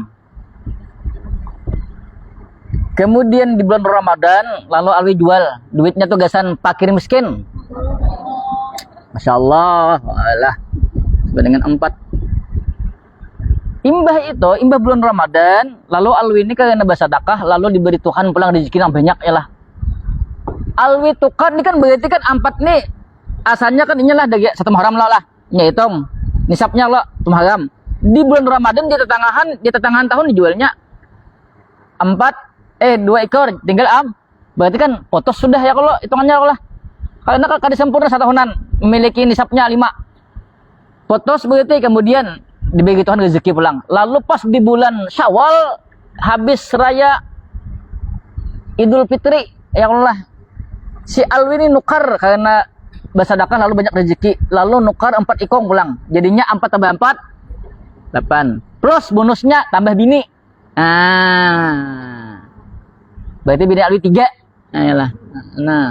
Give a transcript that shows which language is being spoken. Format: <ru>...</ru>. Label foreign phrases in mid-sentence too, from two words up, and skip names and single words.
<bjn>Kemudian di bulan Ramadan lalu Alwi jual, duitnya tuh gasan fakir miskin.</bjn> <ar>ما شاء الله,</ar> <bjn>alah dengan 4. Imbah bulan Ramadan, lalu Alwi ini karena bersedekah, lalu diberi Tuhan pulang rezeki yang banyak ya lah. Alwi tukar ini kan berarti kan 4 nih asalnya kan inilah dari 1 Muharram lah, hitung nisabnya lah 1 Muharram. Di bulan Ramadan di pertengahan tahun dijualnya 2 ekor tinggal berarti kan potos sudah ya kalau hitungannya lah Karena kada sempurna satahunan memiliki nisabnya 5. Putus begitu, kemudian dibagi Tuhan rezeki pulang. Lalu pas di bulan Syawal habis raya Idul Fitri,</bjn> <ar>يا الله,</ar> <bjn>si Alwi ini nukar karena bersedekah lalu banyak rezeki, lalu nukar 4 ikong pulang. Jadinya 4 tambah 4 8. Plus bonusnya tambah bini. Berarti bini Alwi 3. Ayolah. Nah.</bjn>